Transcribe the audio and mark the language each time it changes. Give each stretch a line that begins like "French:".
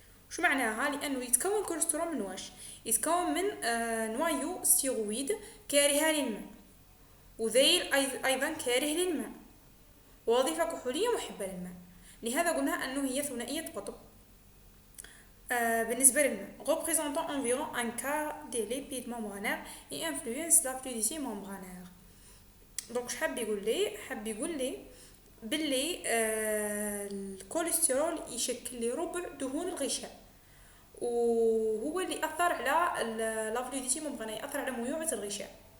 Arabic: شو معناها؟ لانه يتكون الكوليسترول من واش؟ يتكون من نوايو ستيرويد كارهه للماء، وذيل ايضا كاره للماء، ووظيفه كحوليه محبه للماء. لهذا قلنا انه هي ثنائيه قطب. بالنسبه للماء
French: représentant environ un quart des lipides membranaires et influence la fluidité membranaire.
Arabic: دونك حاب يقول لي باللي الكوليسترول يشكل لي ربع دهون الغشاء، وهو اللي اثر على لا فلويديتي ممبرانير، ياثر على ميوعه الغشاء.